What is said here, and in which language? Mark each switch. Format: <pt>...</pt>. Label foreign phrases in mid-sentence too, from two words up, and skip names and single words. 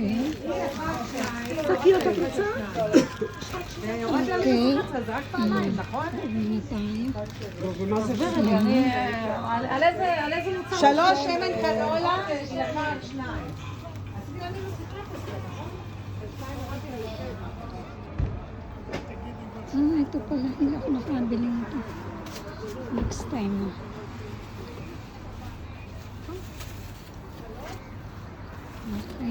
<he>תכיר את הקבוצה? יורדת אוקיי. ללחץ, זה רק פעמיים, נכון?</he> <tl>Uwi na tayo.</tl> <he>מה זה ורד? על איזה מוצר? 3 שמן קנולה, אחד, 2.</he> <tl>Ah, ito pala. Hindi ako nakabili nito.</tl> <en>Next time na. Okay.</en>